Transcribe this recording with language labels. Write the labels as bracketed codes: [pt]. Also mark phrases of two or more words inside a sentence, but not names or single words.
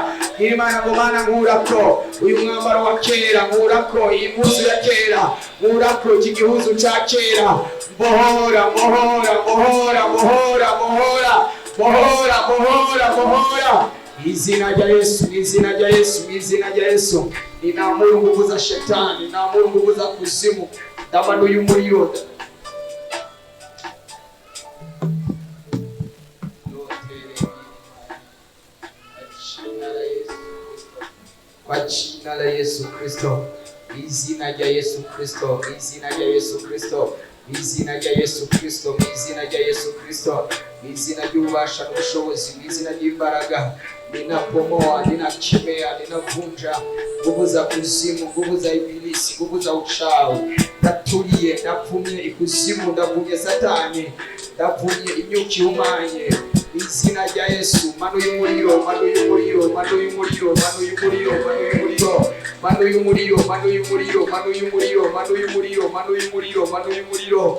[rn] Imana ngo Mana nkurako uyu mwambaro wa kera, nkurako iyi mpuzu ya kera, nkurako iki gihuzu ca kera. Mbohora, mbohora, mbohora, mbohora, mbohora, mbohora, mbohora, mbohora. Izina rya Yesu, izina rya Yesu, izina rya Yesu. [sw] Ninamuru nguvu za shetani, ninamuru nguvu za kuzimu. [rn] Ndamanuye umuriro. [sw] Kwa jina la Yesu Kristo, [rn] izina rya Yesu Kristo, izina rya Yesu Kristo, izina rya Yesu Kristo, izina rya Yesu Kristo, izina ry'ububasha n'ubushobozi, izina ry'imbaraga. [sw] Ninapomoa, ninakemea, ninavunja nguvu za kuzimu, nguvu za ibilisi, nguvu za uchawi. [rn] Ndatulie, ndavumye ikuzimu, ndavumye satani, ndavumye imyuka ihumanye. Izina rya Yesu, manuye umuriro, manuye umuriro, manuye umuriro, manuye umuriro, manuye umuriro, manuye umuriro, manuye umuriro, manuye umuriro, manuye umuriro, manuye umuriro, manuye umuriro.